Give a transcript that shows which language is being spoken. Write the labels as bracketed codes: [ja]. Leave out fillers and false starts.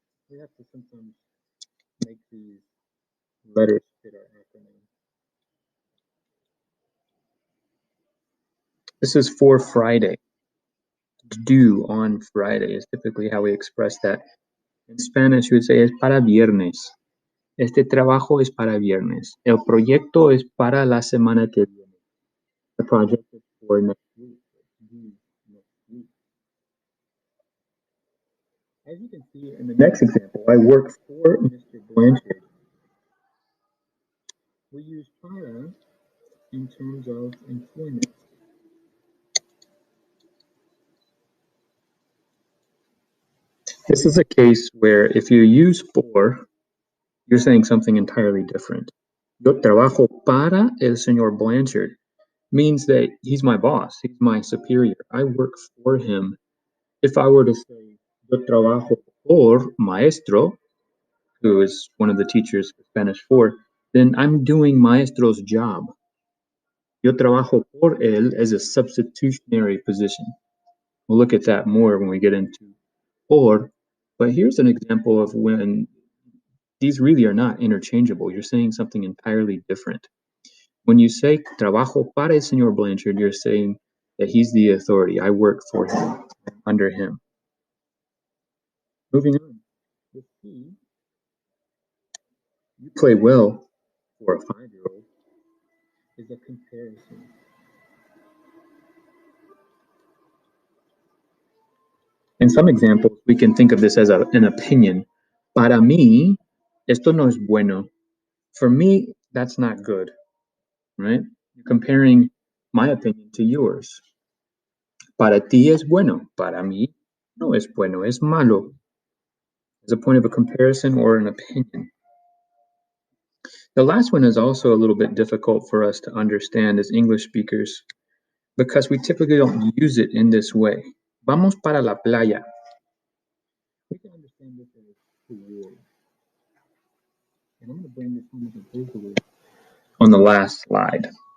[en] We have to sometimes make these letters fit our acronym. This is for Friday. Due on Friday is typically how we express that. In Spanish, you would say [es] es para viernes. Este trabajo es para viernes. El proyecto es para la semana que viene. [en] The project is for next week. Due next week. As you can see in the next example, I work for Mr. Blanchard. We use para in terms of employment. This is a case where if you use for, you're saying something entirely different. [es] Yo trabajo para el señor Blanchard [en] means that he's my boss, he's my superior. I work for him. If I were to say [es] yo trabajo por maestro, [en] who is one of the teachers of Spanish 4, then I'm doing maestro's job. [es] Yo trabajo por él [en] as a substitutionary position. We'll look at that more when we get into por, but here's an example of when these really are not interchangeable. You're saying something entirely different. When you say [es] trabajo para el señor Blanchard, [en] you're saying that he's the authority. I work for him, under him. Moving on. With he, you play well for a 5-year-old is a comparison. In some examples, we can think of this as an opinion. [es] Para mí, esto no es bueno. [en] For me, that's not good, right? You're comparing my opinion to yours. [es] Para ti es bueno. Para mí no es bueno, es malo. [en] As a point of a comparison or an opinion. The last one is also a little bit difficult for us to understand as English speakers because we typically don't use it in this way. [es] Vamos para la playa. [en] We can understand this as toward. And I'm going to bring this home as a visual on the last slide.